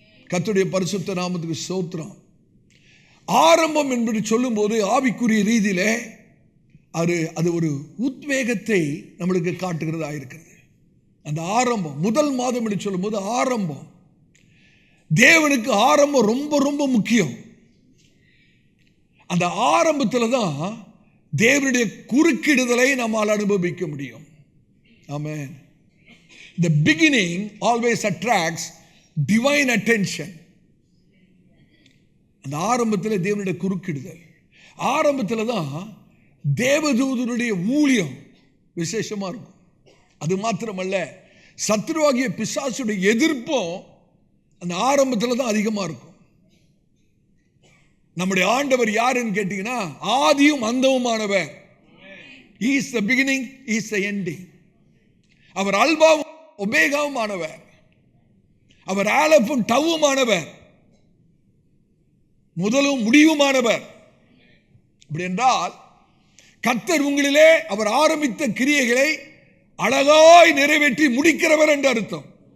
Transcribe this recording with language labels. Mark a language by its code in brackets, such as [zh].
[ta] கர்த்தருடைய பரிசுத்த நாமத்துக்கு ஸ்தோத்திரம். ஆரம்பம் என்பது சொல்லும் போது ஆவிக்குரிய ரீதியிலே அது ஒரு உத்வேகத்தை நம்மளுக்கு காட்டுகிறதா இருக்கிறது. அந்த ஆரம்பம், முதல் மாதம் என்று சொல்லும் போது ஆரம்பம், தேவனுக்கு ஆரம்பம் ரொம்ப ரொம்ப முக்கியம். அந்த ஆரம்பத்தில் தான் தேவனுடைய குறுக்கிடுதலை நம்மால் அனுபவிக்க முடியும். ஆமென். [en] The beginning always attracts divine attention. [ta] அந்த ஆரம்பத்தில் தேவனுடைய குறுக்கிடுதல், ஆரம்பத்தில் தான் தேவதூதனுடைய ஊழியம் விசேஷமா இருக்கும். அது மாத்திரமல்ல, சத்ருவாகிய பிசாசுடைய எதிர்ப்பும் அந்த ஆரம்பத்தில் தான் அதிகமாக இருக்கும். நம்முடைய ஆண்டவர் யாருன்னு கேட்டீங்கன்னா ஆதியும் அந்தவுமானவர். [en] He is the beginning, he is the ending. [ta] அவர் அல்பாவும் ஒமேகாவும் ஆனவர். அவர் ஆலப்பும் டவ்வுமானவர், முதலும் முடிவுமானவர். அப்படி என்றால் கர்த்தர் உங்களிலே அவர் ஆரம்பித்த கிரியைகளை அழகாய் நிறைவேற்றி முடிக்கிறவர் என்று அர்த்தம்.